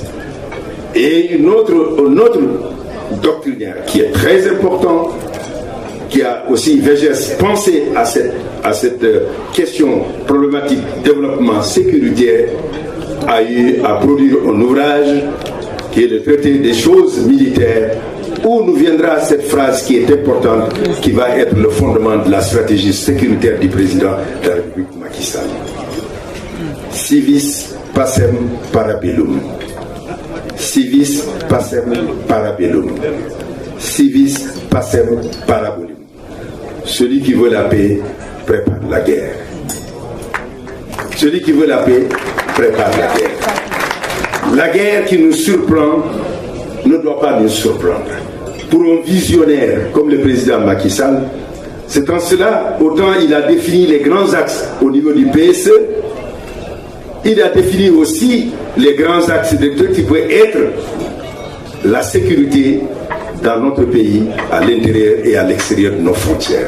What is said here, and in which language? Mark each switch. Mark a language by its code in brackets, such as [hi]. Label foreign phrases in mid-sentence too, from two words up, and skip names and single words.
[fr] Et un autre doctrinaire qui est très important, qui a aussi pensé à cette question problématique développement sécuritaire, a eu à produire un ouvrage qui est le traité des choses militaires, où nous viendra cette phrase qui est importante, qui va être le fondement de la stratégie sécuritaire du président de la République Macky Sall. [la] Civis pacem para bellum. Civis pacem para bellum. Civis pacem para bellum. [fr] Celui qui veut la paix prépare la guerre. Celui qui veut la paix prépare la guerre. La guerre qui nous surprend ne doit pas nous surprendre. Pour un visionnaire comme le président Macky Sall, c'est en cela, autant il a défini les grands axes au niveau du PSE, il a défini aussi les grands axes de tout qui peut être la sécurité dans notre pays, à l'intérieur et à l'extérieur de nos frontières.